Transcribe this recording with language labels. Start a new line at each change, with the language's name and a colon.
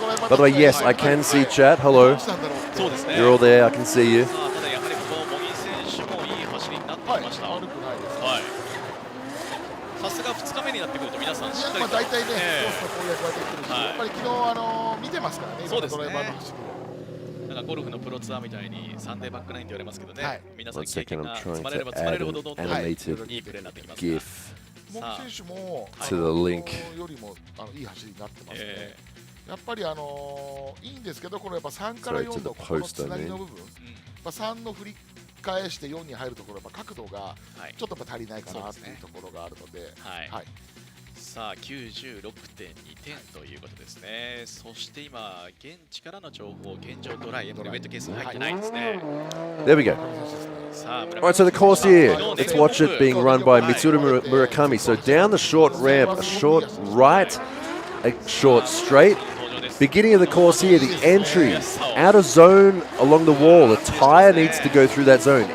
English: By the way, yes, I can see chat. Hello. You're all there. I can see you.
Japanese: ただやはりこの茂木選手もいい走りになってきました。さすが2日目になってくると皆さんしっかりと大体ね、コースの攻略ができるし、やっぱり昨日見てますからね。そうですね。ドライバーの走りを。なんかゴルフのプロツアーみたいにサンデーバックナインって言われますけどね。皆さん経験が積まれれば積まれるほどどんどんいいプレーになってきますが。茂木選手もよりもいい走りになってますね。やっぱりいいんですけど、このやっぱ3から4のここのつなぎの部分、3の振り返して4に入るところ、やっぱ角度がちょっとやっぱ足りないかなっていうところがあるので。さあ 96.2 点ということですね。そして今現地からの情報、現状ドライウェットケース入ってないですね。
English: There we go. Alright, so the course here, let's watch it being run by Mitsuru Murakami. So down the short ramp, a short right, a short straight. Beginning of the course here, the entry, outer zone along the wall, the tyre needs to go through that zone.